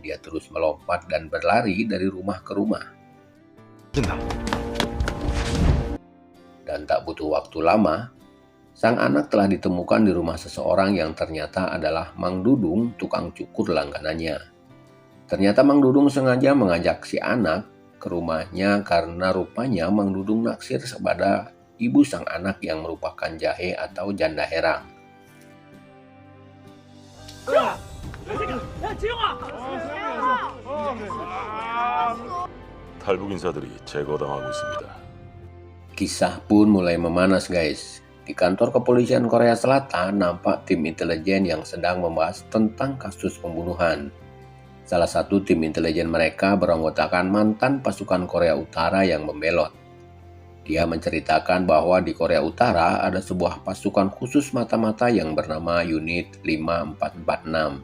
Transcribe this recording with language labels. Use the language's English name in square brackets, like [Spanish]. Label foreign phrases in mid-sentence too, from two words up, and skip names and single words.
[Indonesian] Dia terus melompat dan berlari dari rumah ke rumah. Dan tak butuh waktu lama, sang anak telah ditemukan di rumah seseorang yang ternyata adalah Mang Dudung, tukang cukur langganannya. Ternyata Mang Dudung sengaja mengajak si anak ke rumahnya karena rupanya Mang Dudung naksir kepada ibu sang anak yang merupakan jahe atau janda herang. [Korean] 탈북 인사들이 제거당하고 있습니다. [Indonesian] Kisah pun mulai memanas guys. Di kantor kepolisian Korea Selatan nampak tim intelijen yang sedang membahas tentang kasus pembunuhan. Salah satu tim intelijen mereka beranggotakan mantan pasukan Korea Utara yang membelot. Dia menceritakan bahwa di Korea Utara ada sebuah pasukan khusus mata-mata yang bernama Unit 5446.